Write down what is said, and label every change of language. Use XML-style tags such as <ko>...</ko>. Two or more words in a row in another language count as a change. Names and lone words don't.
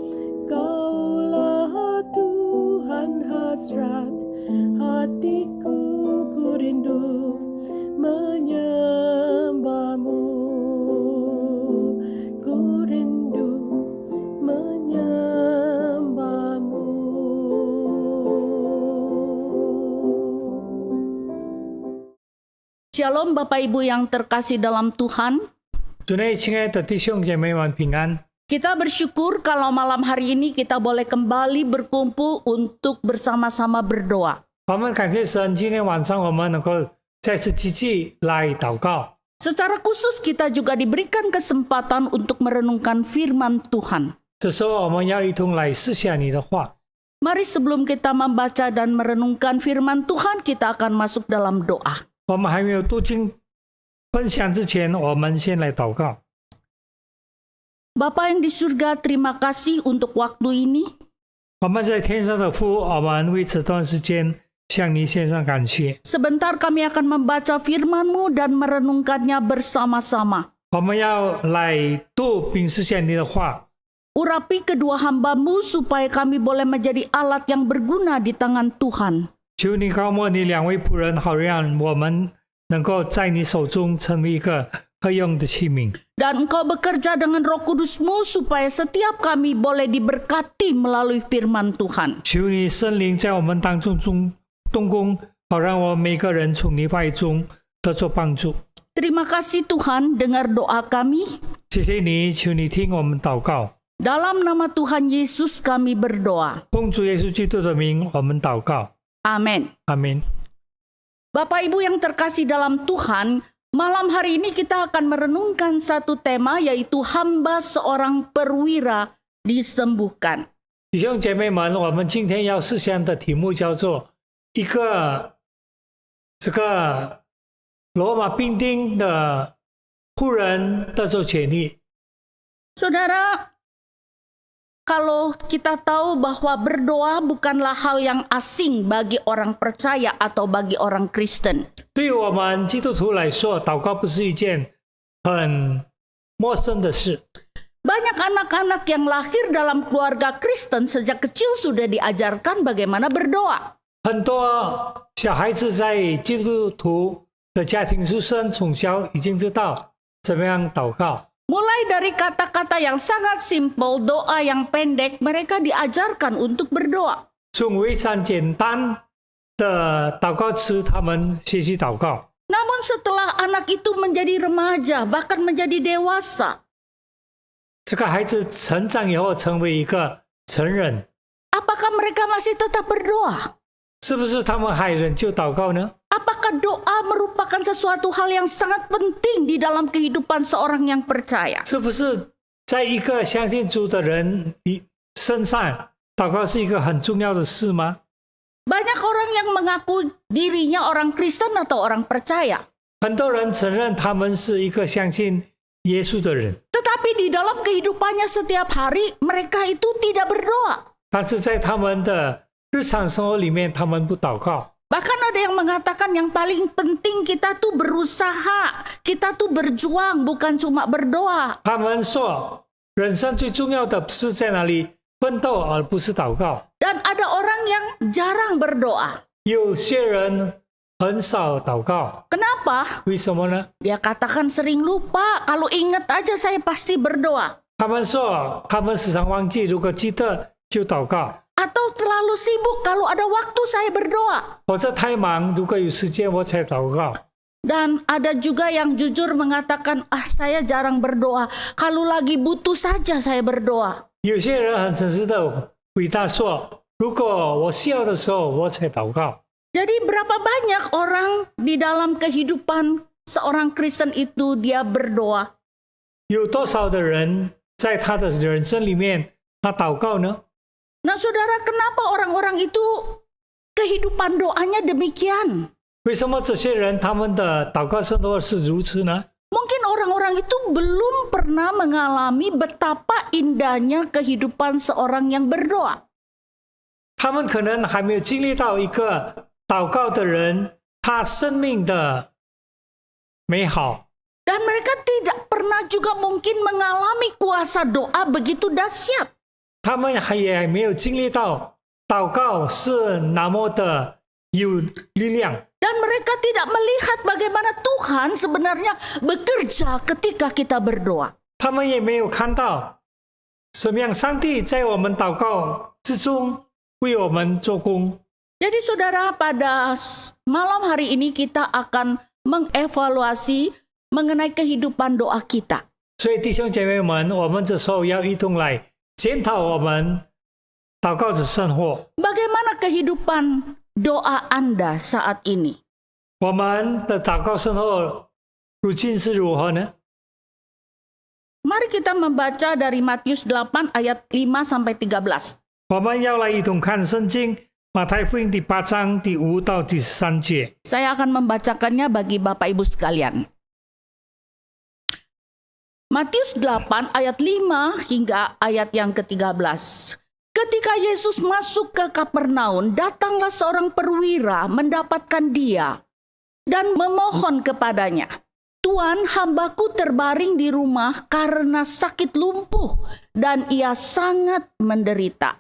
<id>Kaulah Tuhan hasrat hatiku, ku rindu menyembah-Mu. Ku rindu menyembah-Mu. Shalom Bapak Ibu yang terkasih dalam Tuhan.</id> <zh>主内亲爱的弟兄姐妹们平安。</zh> <id>Kita bersyukur kalau malam hari ini kita boleh kembali berkumpul untuk bersama-sama berdoa.</id> <zh>我们感谢神，今天晚上我们能够再次积极来祷告。</zh> <id>Secara khusus kita juga diberikan kesempatan untuk merenungkan firman Tuhan.</id> <zh>这时候我们要一同来思想你的话。</zh> <id>Mari sebelum kita membaca dan merenungkan firman Tuhan, kita akan masuk dalam doa.</id> <zh>我们还没有读经分享之前，我们先来祷告。</zh> <id>Bapa yang di surga, terima kasih untuk waktu ini.</id> <zh>我们在天上的父，我们为这段时间向你献上感谢。</zh> <id>Sebentar kami akan membaca firman-Mu dan merenungkannya bersama-sama.</id> <zh>我们要来读并思想你的话。</zh> <id>Urapi kedua hamba-Mu supaya kami boleh menjadi alat yang berguna di tangan Tuhan.</id> <zh>求你高摩你两位仆人，好让我们能够在你手中成为一个合用的器皿。</zh> <id>Dan Engkau bekerja dengan Roh Kudus-Mu supaya setiap kami boleh diberkati melalui firman Tuhan.</id> <zh>求你圣灵在我们当中动工，好让我们每个人从你话语中得着帮助。</zh> <id>Terima kasih Tuhan, dengar doa kami.</id> <zh>谢谢你，求你听我们祷告。</zh> <id>Dalam nama Tuhan Yesus kami berdoa.</id> <zh>奉主耶稣基督的名，我们祷告。</zh> <id>Amin.</id> <zh>阿门。</zh> <id>Bapak Ibu yang terkasih dalam Tuhan, malam hari ini kita akan merenungkan satu tema, yaitu hamba seorang perwira disembuhkan.</id> <zh>弟兄姐妹们，我们今天要思想的题目叫做一个罗马兵丁的仆人得着权利。</zh> <id>Saudara, kalau kita tahu bahwa berdoa bukanlah hal yang asing bagi orang percaya atau bagi orang Kristen.</id> <zh>对于我们基督徒来说，祷告不是一件很陌生的事。</zh> <id>Banyak anak-anak yang lahir dalam keluarga Kristen sejak kecil sudah diajarkan bagaimana berdoa.</id> <zh>很多小孩子在基督徒的家庭出生，从小已经知道怎么样祷告。</zh> <id>Mulai dari kata-kata yang sangat simpel, doa yang pendek, mereka diajarkan untuk berdoa.</id> <zh>从非常简单的祷告词，他们学习祷告。</zh> <id>Namun setelah anak itu menjadi remaja, bahkan menjadi dewasa,</id> <zh>这个孩子成长以后成为一个成人，</zh> <id>apakah mereka masih tetap berdoa?</id> <zh>是不是他们还仍旧祷告呢？</zh> <id>Apakah doa merupakan sesuatu hal yang sangat penting di dalam kehidupan seorang yang percaya?</id> <zh>是不是在一个相信主的人身上，祷告是一个很重要的事吗？</zh> <id>Banyak orang yang mengaku dirinya orang Kristen atau orang percaya.</id> <zh>很多人承认他们是一个相信耶稣的人，</zh> <id>Tetapi di dalam kehidupannya setiap hari, mereka itu tidak berdoa.</id> <zh>但是在他们的日常生活里面，他们不祷告。</zh> <id>Bahkan ada yang mengatakan yang paling penting kita tuh berusaha, kita tuh berjuang, bukan cuma berdoa.</id> <zh>他们说，人生最重要的是在哪里奋斗，而不是祷告。</zh> <id>Dan ada orang yang jarang berdoa.</id> <zh>有些人很少祷告，</zh> <id>Kenapa?</id> <zh>为什么呢？</zh> <id>Dia katakan sering lupa, kalau ingat aja saya pasti berdoa.</id> <zh>他们说，他们时常忘记，如果记得就祷告。</zh> <id>Atau terlalu sibuk, kalau ada waktu saya berdoa.</id> <zh>或者太忙，如果有时间我才祷告。</zh> <id>Dan ada juga yang jujur mengatakan, saya jarang berdoa, kalau lagi butuh saja saya berdoa.</id> <zh>有些人很诚实的回答说，如果我需要的时候我才祷告。</zh> <id>Jadi berapa banyak orang di dalam kehidupan seorang Kristen itu dia berdoa?</id> <zh>有多少的人在他的人生里面他祷告呢？</zh> <id>Nah saudara, kenapa orang-orang itu kehidupan doanya demikian?</id> <zh>为什么这些人他们的祷告生活是如此呢？</zh> <id>Mungkin orang-orang itu belum pernah mengalami betapa indahnya kehidupan seorang yang berdoa.</id> <zh>他们可能还没有经历到一个祷告的人他生命的美好，</zh> <id>Dan mereka tidak pernah juga mungkin mengalami kuasa doa begitu dahsyat.</id> <zh>他们也没有经历到祷告是那么的有力量。</zh> <id>Dan mereka tidak melihat bagaimana Tuhan sebenarnya bekerja ketika kita berdoa.</id> <zh>他们也没有看到什么样上帝在我们祷告之中为我们做工。</zh> <id>Jadi saudara, pada malam hari ini kita akan mengevaluasi mengenai kehidupan doa kita.</id> <zh>所以弟兄姐妹们，我们这时候要一同来检讨我们祷告的生活。</zh> <id>Bagaimana kehidupan doa Anda saat ini?</id> <zh>我们的祷告生活如今是如何呢？</zh> <id>Mari kita membaca dari Matius 8 ayat 5 sampai 13.</id> <zh>我们要来一同看圣经马太福音第8章第5到第13节。</zh> <id>Saya akan membacakannya bagi Bapak Ibu sekalian. Matius 8 ayat 5 hingga ayat yang ke-13. Ketika Yesus masuk ke Kapernaum, datanglah seorang perwira mendapatkan dia dan memohon kepadanya, "Tuan, hambaku terbaring di rumah karena sakit lumpuh dan ia sangat menderita."</id>